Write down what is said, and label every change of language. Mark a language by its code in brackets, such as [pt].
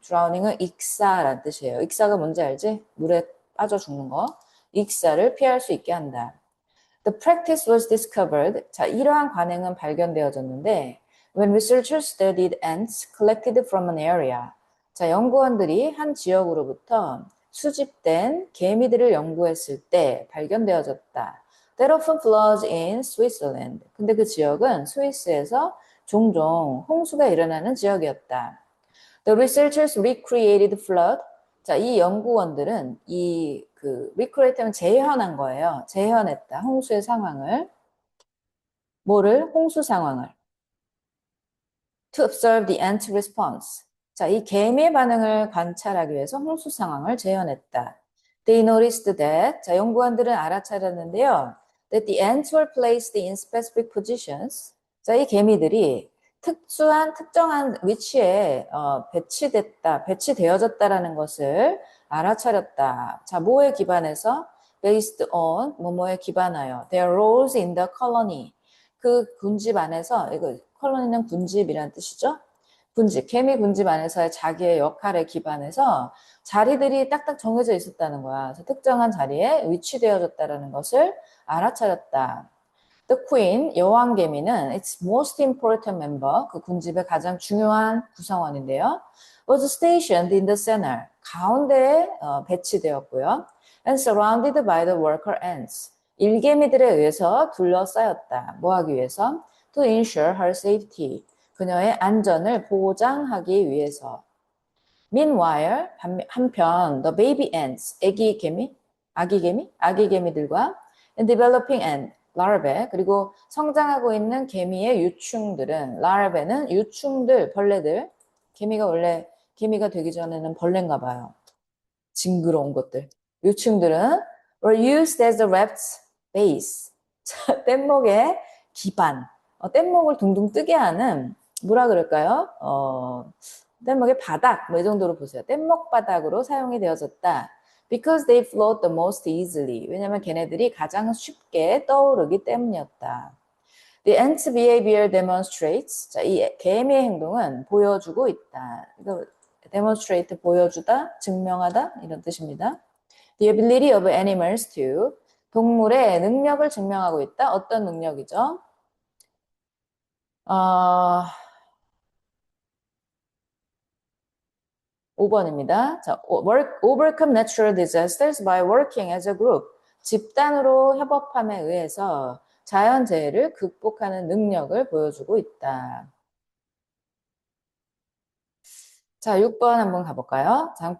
[ko] drowning은 익사란 뜻이에요. 익사가 뭔지 알지? 물에 빠져 죽는 거. 익사를 피할 수 있게 한다. [en] The practice was discovered. [ko] 자, 이러한 관행은 발견되어졌는데 [en] when researchers studied ants collected from an area. [ko] 자, 연구원들이 한 지역으로부터 수집된 개미들을 연구했을 때 발견되어졌다. [en] That often floods in Switzerland. [ko] 근데 그 지역은 스위스에서 종종 홍수가 일어나는 지역이었다. [en] The researchers recreated flood. [ko] 자, 이 연구원들은 recreate는 재현한 거예요. 재현했다. 홍수의 상황을. 뭐를? 홍수 상황을. [en] To observe the ant response. [ko] 자, 이 개미의 반응을 관찰하기 위해서 홍수 상황을 재현했다. [en] They noticed that. [ko] 자, 연구원들은 알아차렸는데요. [en] That the ants were placed in specific positions. [ko] 자, 이 개미들이 특정한 위치에 배치되어졌다라는 것을 알아차렸다. 자, 뭐에 기반해서? [en] Based on, [ko] 뭐뭐에 기반하여. [en] Their roles in the colony. [ko] 그 군집 안에서, 이거, 컬러니는 군집이라는 뜻이죠. 군집, 개미 군집 안에서의 자기의 역할에 기반해서 자리들이 딱딱 정해져 있었다는 거야. 그래서 특정한 자리에 위치되어졌다는 것을 알아차렸다. [en] The queen, [ko] 여왕개미는 [en] its most important member, [ko] 그 군집의 가장 중요한 구성원인데요. [en] was stationed in the center, [ko] 가운데에 배치되었고요. [en] and surrounded by the worker ants. [ko] 일개미들에 의해서 둘러싸였다. 뭐 하기 위해서? [en] To ensure her safety. [ko] 그녀의 안전을 보장하기 위해서. [en] Meanwhile, [ko] 한편 [en] the baby ants, [ko] 아기 개미들과 [en] and developing ant, larvae, [ko] 그리고 성장하고 있는 개미의 유충들은, larvae는 유충들, 벌레들, 개미가 되기 전에는 벌레인가 봐요. 징그러운 것들. 유충들은 [en] were used as the raft's base. [ko] 뗏목의 기반. 뗏목을 둥둥 뜨게 하는 뭐라 그럴까요? 뗏목의 바닥 뭐 이 정도로 보세요. 뗏목 바닥으로 사용이 되어졌다. [en] Because they float the most easily. [ko] 왜냐하면 걔네들이 가장 쉽게 떠오르기 때문이었다. [en] The ant's behavior demonstrates. [ko] 자, 이 개미의 행동은 보여주고 있다. 이거 demonstrate 보여주다, 증명하다 이런 뜻입니다. [en] The ability of animals to. [ko] 동물의 능력을 증명하고 있다. 어떤 능력이죠? 5번입니다. [en] 자, overcome natural disasters by working as a group. [ko] 집단으로 협업함에 의해서 자연재해를 극복하는 능력을 보여주고 있다. 자, 6번 한번 가볼까요?